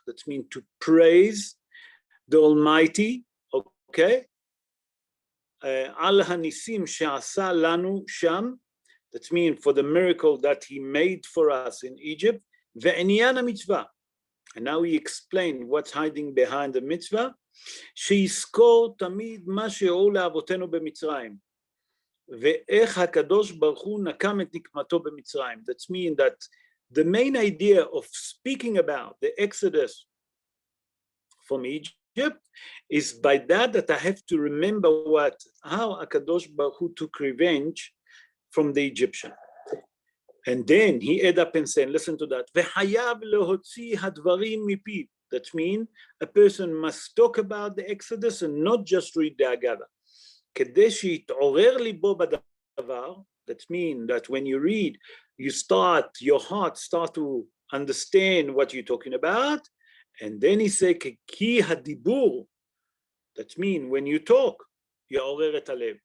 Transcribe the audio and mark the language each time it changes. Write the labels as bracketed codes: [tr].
[en] That means to praise the Almighty, okay? [he] Al hanisim she'asa lanu sham. [en] That means for the miracle that he made for us in Egypt. [he] Ve'inyan hamitzvah. [en] And now he explained what's hiding behind the mitzvah. [he] שיזכור תמיד מה שהראו לאבותינו במצרים. ואיך הקדוש ברוך הוא נקם את נקמתו במצרים. [en] That means that the main idea of speaking about the Exodus from Egypt is by that I have to remember how Akadosh Baruch Hu took revenge from the Egyptian. And then he add up and said, listen to that. [he] וחייב להוציא הדברים מפיו. [en] That means a person must talk about the Exodus and not just read the Haggadah. [he] כדי שיתעורר ליבו בדבר. [en] That means that when you read, your heart start to understand what you're talking about. And then he said, [he] כי הדיבור. [en] That means when you talk, [he] יעורר את הלב.